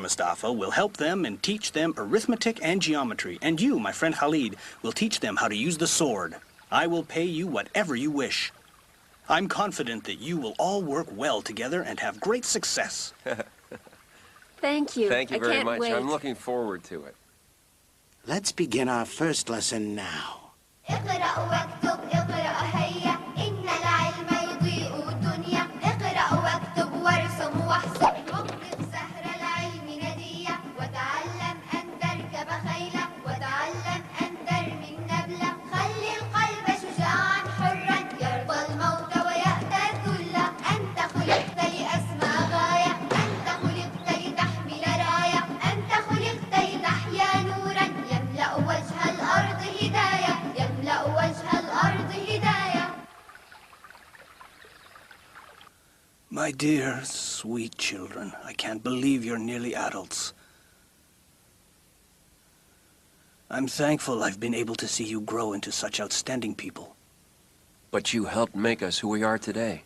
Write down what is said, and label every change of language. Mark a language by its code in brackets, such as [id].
[en] Mustafa, will help them and teach them arithmetic and geometry, and you, my friend Khalid, will teach them how to use the sword. I will pay you whatever you wish. I'm confident that you will all work well together and have great success. Thank you. Thank you very much. Wait. I'm looking forward to it. Let's begin our first lesson now. [ar] اقرأ واكتب اقرأ هيا إن العلم يضيء الدنيا اقرأ واكتب وارسم واحسب وقف سهر العلم ندية وتعلم أن تركب خيلا وتعلم أن ترمي النبلة خلي القلب شجاعا حرا يرضى الموت ويأتى الذل أنت خلقت لأسمى غاية أنت خلقت لتحمل راية أنت خلقت لتحيا نورا يملأ وجه الأرض هداية يملأ وجه الأرض هداية. [en] My dear, sweet children, I can't believe you're nearly adults. I'm thankful I've been able to see you grow into such outstanding people. But you helped make us who we are today.